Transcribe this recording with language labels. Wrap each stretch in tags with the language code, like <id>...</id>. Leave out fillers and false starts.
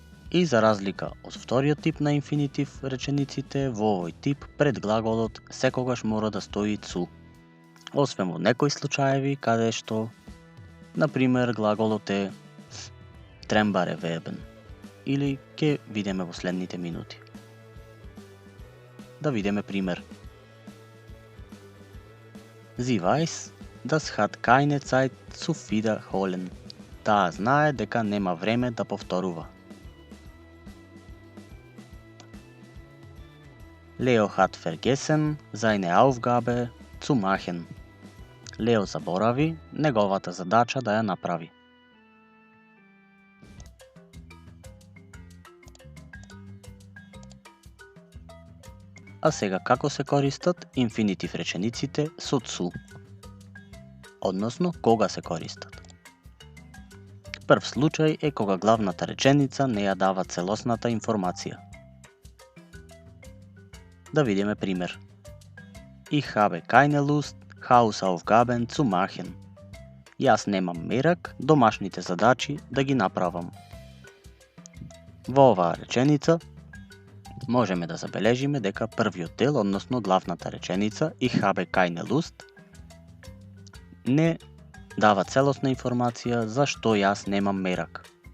<mk>И за разлика од вториот тип на инфинитив речениците, во овој тип пред глаголот секогаш мора да стои zu. Освен во некои случаеви каде што, например, глаголот е trennbare Verben, или ќе видиме во следните минути. Да видиме пример.</mk> <de>Sie weiß, das hat keine Zeit zu wiederholen.</de> <mk>Таа знае дека нема време да повторува.</mk> <de>Leo hat vergessen, seine Aufgabe zu machen.</de> <mk>Лео заборави неговата задача да ја направи. А сега како се користат инфинитив речениците со zu? Односно, кога се користат? Прв случај е кога главната реченица не ја дава целосната информација. Да видиме пример.</mk> <de>Ich habe keine Lust, Hausaufgaben zu machen.</de> <mk>Јас немам мерак домашните задачи да ги направам. Во оваа реченица можеме да забележиме дека првиот дел, односно главната реченица</mk> <de>Ich habe keine Lust,</de> <mk>не дава целосна информација зашто јас немам мерак.</mk>